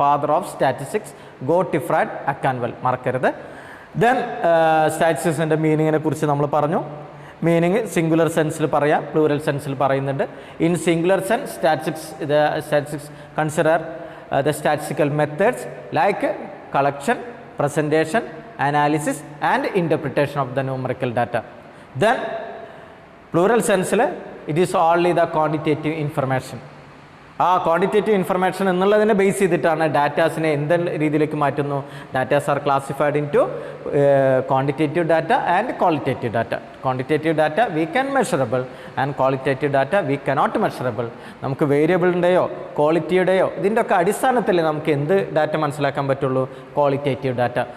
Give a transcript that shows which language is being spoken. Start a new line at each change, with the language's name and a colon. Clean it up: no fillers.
English: father of statistics Gottfried Achenwall,
Malayalam: മറക്കരുത്. Then സ്റ്റാറ്റിസ്റ്റിക്സിൻ്റെ മീനിങ്ങിനെ കുറിച്ച് നമ്മൾ പറഞ്ഞു. മീനിങ് സിംഗുലർ സെൻസിൽ പറയാം, പ്ലൂറൽ സെൻസിൽ പറയുന്നുണ്ട്.
English: In singular sense statistics consider the statistical methods like collection, presentation, analysis and interpretation of the numerical data. Then plural sense it is only the quantitative information.
Malayalam: ആ quantitative information എന്നുള്ളതിനെ base ചെയ്തിട്ടാണ് ഡാറ്റാസിനെ എന്ത് രീതിയിലേക്ക് മാറ്റുന്നു.
English: Datas are classified into quantitative data and qualitative data. Quantitative data we can measurable and qualitative data we cannot measurable.
Malayalam: നമുക്ക് വേരിയബിളിൻ്റെയോ ക്വാളിറ്റിയുടെയോ ഇതിൻ്റെ ഒക്കെ അടിസ്ഥാനത്തിൽ നമുക്ക് എന്ത് ഡാറ്റ മനസ്സിലാക്കാൻ പറ്റുള്ളൂ? Qualitative data.